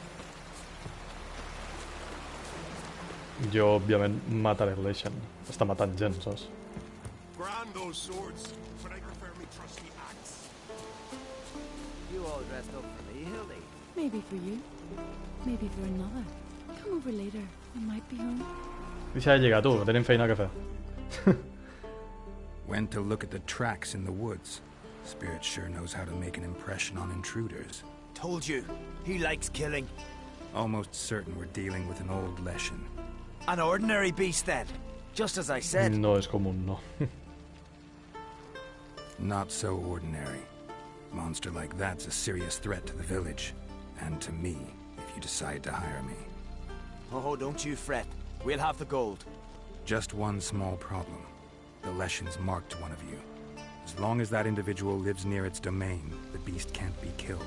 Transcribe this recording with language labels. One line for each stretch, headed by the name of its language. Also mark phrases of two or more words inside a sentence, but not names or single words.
Catalan: Jo, òbviament, mataré el Leshen. Està matant gent, saps?
English: Grand those swords, but I prefer me trusty axe. You all dressed up for me, Hilda? Maybe for you. Maybe for another. Come over later. I might be home.
Catalan: Deixa de llegar, tu, que tenim feina que fer.
English: Went to look at the tracks in the woods. Spirit sure knows how to make an impression on intruders. Told you. He likes killing. Almost certain we're dealing with an old Leshen. An ordinary beast, then. Just as I said.
Spanish: No es común, no.
English: Not so ordinary. Monster like that's a serious threat to the village. And to me, if you decide to hire me. Oh, don't you fret. We'll have the gold. Just one small problem. The Leshen's marked one of you. As long as that individual lives near its domain, the beast can't be killed.